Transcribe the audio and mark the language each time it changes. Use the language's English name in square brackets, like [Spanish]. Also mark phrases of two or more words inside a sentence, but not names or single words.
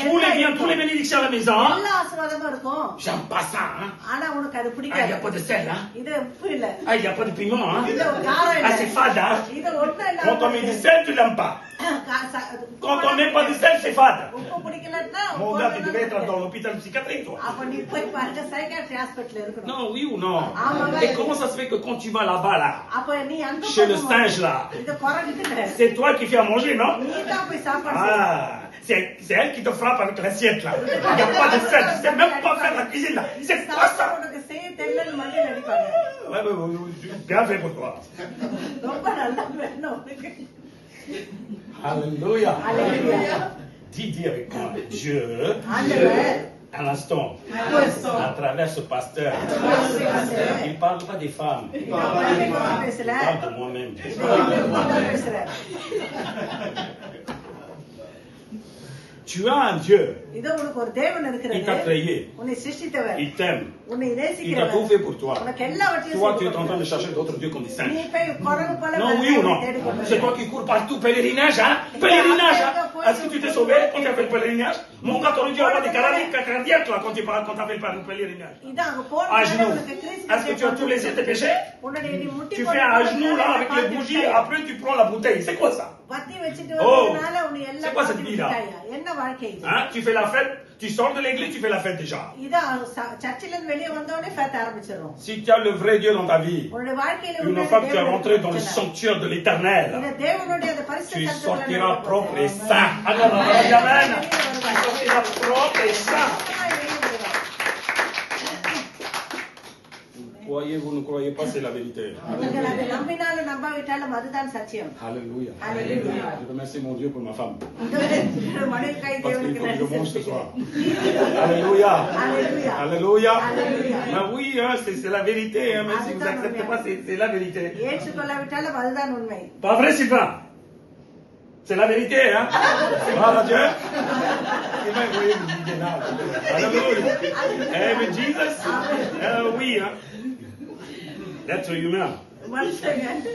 [French] Tous les [Tamil] எல்லாம் [French] biens, tous les bénédictions à la maison. [Tamil] எல்லா ஆசீர்வாதமும் இருக்கும். [French] J'aime pas ça, hein. [Tamil] ஆனா உனக்கு அது [French] Ah, il n'y [Tamil] பிடிக்காது. [French] a pas de sel, hein. [Tamil] இது உப்பு இல்ல. [French] Ah, il n'y a pas de piment, hein. [Tamil] இது காரம் Ah, இல்ல. [French] c'est fade, hein. [Tamil] இது ஒண்ணும் இல்ல. [French] Quand on met du sel, tu l'aimes pas. Quand on met pas de sel, c'est fade. [Tamil] உப்பு பிடிக்கலன்னா [French] Mon gars, tu devais être dans l'hôpital psychiatrique, toi. [Tamil] அப்ப நீ போய் பாருங்க [English] psychiatry hospital [Tamil] இருக்கணும். [French] Non, oui ou non? Ah, maman. Et comment ça se fait que quand tu vas là-bas, là, [Tamil] அப்ப நீ அந்த [French] chez le singe, là, [Tamil] இது குறங்குது. [French] c'est toi qui fais à manger, non? [Tamil] நீ தான் போய் சாப்பாடு செய்யணும். [French] Ah, c'est elle qui te frappe avec l'assiette, là. Il n'y a pas de sel, tu sais même pas faire la cuisine, là. C'est quoi ça? [Tamil] உனக்கு செய்ய தெரியலன்னு மண்டையில அடிப்பாங்க. [French] Ouais, bien fait pour toi. [Tamil] ரொம்ப நல்லா வேணும் உனக்கு. [French] Alléluia. Alléluia. Dis avec moi, Dieu, [Tamil] ஆண்டவர் [French] à l'instant, à travers ce pasteur, il ne parle pas des femmes, il [Tamil] பேசல. [French] parle de moi-même. [Tamil] பேசுறேன். [French] Tu as un Dieu, [Tamil] இதோ உனக்கு ஒரு தேவன் [French] il t'a [Tamil] இருக்கிறது. [French] créé, [Tamil] உன்னை சிருஷ்டித்தவர். [French] il t'aime, [Tamil] உன்னை [French] il t'a tout [Tamil] நேசிக்கிறவர். [French] fait pour toi. [Tamil] உனக்கு எல்லாவற்றையும் [French] Toi, tu es [Tamil] செய்து [French] en train de chercher d'autres dieux comme des [Tamil] நீ [French] singes. [Tamil] போய் குரங்கு போல [French] Non, oui ou non? C'est toi qui cours partout, pèlerinage, hein? Pèlerinage, hein? Est-ce que tu t'es sauvé quand tu as fait le pèlerinage? Mon gars, t'aurais dû avoir des cardiaques, là, quand tu as fait le pèlerinage. [Tamil] இதான் அங்க போன [French] À genoux. [Tamil] உனக்கு கிறிஸ்து [French] Est-ce que tu as tout laissé tes péchés? [Tamil] உன்னுடைய நீ முட்டி [French] Tu [Tamil] போட்டு [French] fais à genoux, là, avec les bougies, après tu prends la bouteille. C'est quoi ça? [Tamil] பத்தி வச்சிட்டு Oh. வரதுனால உன்னை [French] C'est [Tamil] எல்லாம் [French] quoi cette vie, là? [Tamil] பார்த்துட்டாயா? என்ன வாழ்க்கை இது? Hein? [French] Tu fais la fête, tu sors de l'église, tu fais la fête déjà. [Tamil] இதான் சர்ச்சில இருந்து வெளியே வந்தோடனே ஃபேத் ஆரம்பிச்சிடும். [French] Si tu as le vrai Dieu dans ta vie, [Tamil] உன்னுடைய வாழ்க்கையில [French] une fois que tu es rentré dans le sanctuaire de l'éternel, [Tamil] இந்த தேவனுடைய அந்த பரிசுத்த [French] tu [Tamil] சத்தத்துல [French] sortiras [Tamil] நடக்க [French] propre et [Tamil] போகுது. [French] saint. Alors, amen. Tu sortiras propre et saint. Croyez, vous ne croyez pas, c'est la vérité. [Tamil] நீங்கள் அதை நம்பினாலும் நம்பாவிட்டாலும் அதுதான் சத்தியம். [French] Alléluia. Alléluia. Je remercie mon Dieu pour ma femme. [Tamil] மனைவிக்காய் [French] Parce qu'il [Tamil] தேவனுக்கு [French] faut que je [Tamil] நன்றி [French] mange ce soir. [Tamil] செலுத்துகிறேன். [French] Alléluia. Alléluia. Alléluia. Alléluia. Mais oui, hein, c'est la vérité. Hein, même si vous n'acceptez pas, c'est la vérité. [Tamil] ஏற்றுக்கொள்ளாவிட்டாலும் அதுதான் உண்மை. [French] Pas vrai, Sylvain? C'est la vérité, hein? Voilà Dieu. Et ben, oui, vous dites là. Alléluia. Eh, mais Jesus? Oui, hein? L'être humain, [Tamil] மனுஷங்க